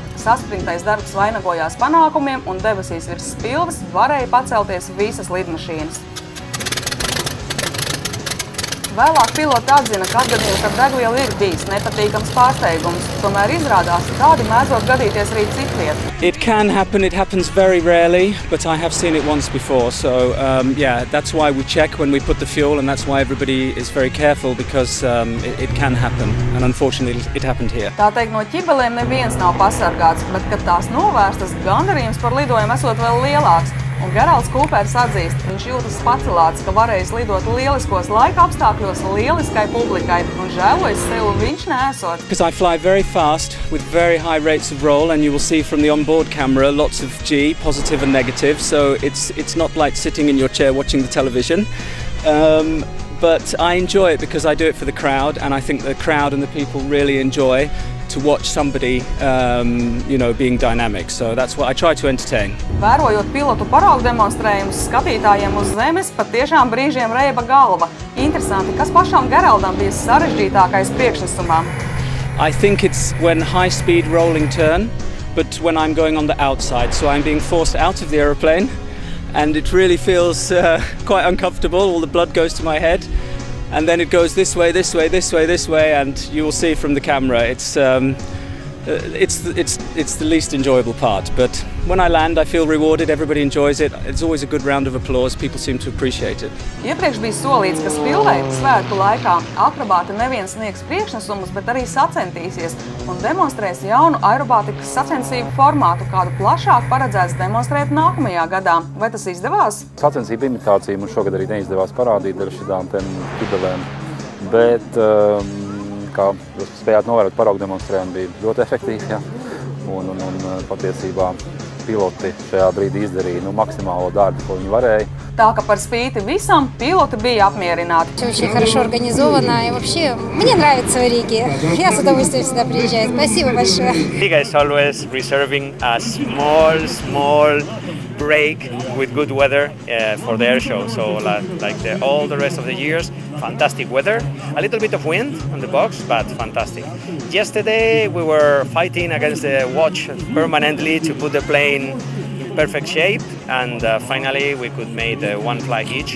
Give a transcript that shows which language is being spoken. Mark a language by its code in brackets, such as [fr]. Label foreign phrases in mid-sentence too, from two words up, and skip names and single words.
[lv] Saspringtais darbs vainagojās panākumiem un debesīs virs spilves varēja pacelties visas lidmašīnas. Vēlāk piloti atzina, ka atgadījums ar degvielu ir bijis nepatīkams pārsteigums. Tomēr izrādās, tādi mēdzot gadīties arī citviet. [en] It can happen. It happens very rarely, but I have seen it once before. So yeah, that's why we check when we put the fuel, and that's why everybody is very careful because it can happen. And unfortunately, it happened here. [lv] Tā teikt, no ķibelēm neviens nav pasargāts, bet, kad tās novērstas, gandarījums par lidojumu esot vēl lielāks. Un Geralds Kūpers atzīst, viņš jūtas pacelāts, ka varējis lidot lieliskos laika apstākļos lieliskai publikai, un žēlojas sev viņš neesot. [en] Because I fly very fast with very high rates of roll, and you will see from the onboard camera lots of G, positive and negative, so it's not like sitting in your chair watching the television. But I enjoy it because I do it for the crowd, and I think the crowd and the people really enjoy to watch somebody, being dynamic. So that's what I try to entertain. [lv] Vērojot pilotu paraugu demonstrējumus, skatītājiem uz zemes patiešām brīžiem reiba galva. Interesanti, kas pašam Geraldam bija sarežģītākais priekšnesumā? [en] I think it's when high-speed rolling turn, but when I'm going on the outside, so I'm being forced out of the aeroplane, and it really feels quite uncomfortable. All the blood goes to my head. And then it goes this way, this way, this way, this way, and you will see from the camera. It's the least enjoyable part. But when I land, I feel rewarded. Everybody enjoys it. It's always a good round of applause. People seem to appreciate it. [lv] Iepriekš bija solīts, ka spilvei svētku laikā akrobāti nevien sniegs priekšnesumus, bet arī sacentīsies un demonstrēs jaunu aerobātikas sacensību formātu, kādu plašāk paredzēts demonstrēt nākamajā gadā. Vai tas izdevās? Sacensību imitāciju mums šogad arī neizdevās parādīt ar šitām ķibelēm, bet kā jūs spējāt novērot, paraugu demonstrējumi bija ļoti efektīvi, ja? un patiesībā piloti šajā brīdī izdarīja maksimālo darbu, ko viņi varēja. Tā ka par spīti visam piloti bija apmierināti. [ru] Все очень хорошо организовано и вообще мне нравится в Риге. Я с удовольствием сюда приезжаю. Спасибо большое. [en] Riga is always reserving a small break with good weather for the air show. So all the rest of the years, fantastic weather. A little bit of wind on the box, but fantastic. Yesterday we were fighting against the watch permanently to put the plane in perfect shape, and finally we could make one flight each.